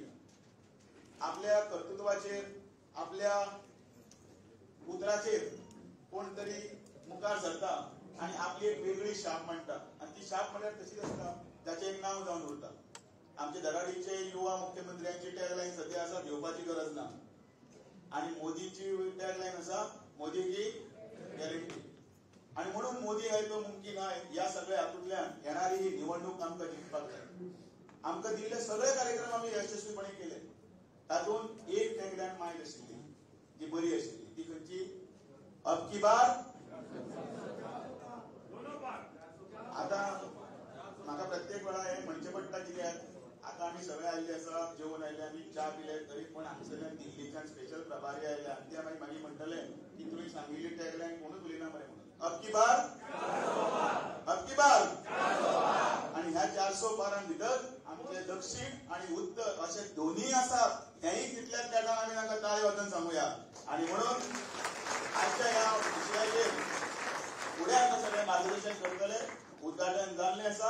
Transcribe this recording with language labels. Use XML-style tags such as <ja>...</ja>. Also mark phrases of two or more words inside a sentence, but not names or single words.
<kok>आपल्या कर्तृत्वाचेर आपल्या उतराचेर कोण तरी मुखार सरता आणि आपली एक वेगळी शाप मांडटा आणि ती शाप म्हळ्यार तशीच आसता जाचें एक नांव जावन उरता। आमचे धडाडीचे युवा मुख्यमंत्र्यांची टॅगलायन सध्या आसा घेवपाची करपाची गरज ना. आणि मोदीची टॅगलाईन असा,</kok> <hi>मोदी की गॅरंटी.</hi> <kok>आणि म्हणून मोदी आहे तो मुमकीन आहे या सगळ्या हातूंतल्यान येणारी ही निवडणूक आमकां जिखपाक जाय. आमकां दिल्ले सगळे कार्यक्रम आमी यशस्वीपणे केले. तातूंत एक टॅगलाईन मायंड आशिल्ली जी बरी आशिल्ली, ती खंयची?</kok> <hi>अब की बार.</hi> <kok>आता म्हाका प्रत्येक वेळा हे म्हणचें पडटा, कित्याक आता आमी सगळे आयिल्ले आसा, जेवून आयले, आमी च्या पिले, तरी पण हांगसरल्यान दिल्लीच्यान स्पेशल प्रभारी आयल्या. ते मागीर म्हणटले की तुवें सांगिल्ली टॅगलाईन कोणूच उलयना मरे म्हणून.</kok> <hi>अब की बार, अब की बार.</hi> <kok>आणि ह्या 400 पारां भितर आमचे दक्षिण आणि उत्तर असे दोन्ही आसात. हेही तितल्याच त्या आमी तांकां ताळे वाजोवन सांगुया. आणि म्हणून आजच्या ह्या विशयाचेर फुडें आमकां सगळे मार्गदर्शन करतले. उद्घाटन जाल्लें आसा.</kok>